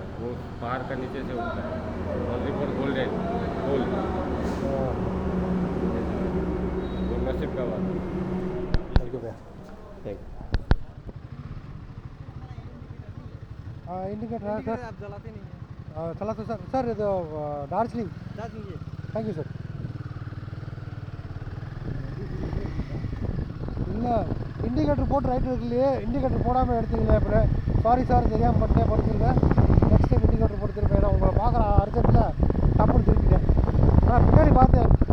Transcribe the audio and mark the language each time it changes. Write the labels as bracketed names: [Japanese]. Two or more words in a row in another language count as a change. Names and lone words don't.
[Hindi] वो पहाड़ का नीचे से उठता है। [English] only for golden gold, [Hindi] वो नसीब का बात। [English] thank you [Hindi] भैया। इंडिकेटर है सर? आप चलाते नहीं हैं? चलाते सर ये तो दार्जिलिंग। [English] Thank you sir. [Tamil] இல்லை இண்டிகேட்டர் போட்டு ரைட் இருக்குல்லையே, இண்டிகேட்டர் போடாமல் எடுத்தீங்களே. அப்புறம் [English] sorry sir, [Tamil] தெரியாமல் பண்ணிட்டேன், படிச்சிருங்க. [English] next time [Tamil] இண்டிகேட்டர் போட்டு திருப்பேன். ஏன்னா உங்களை பார்க்குற அர்ஜென்ட்டில் டப்புன்னு திருப்பிட்டேன். ஆனால் பின்னாடி பார்த்தேன்.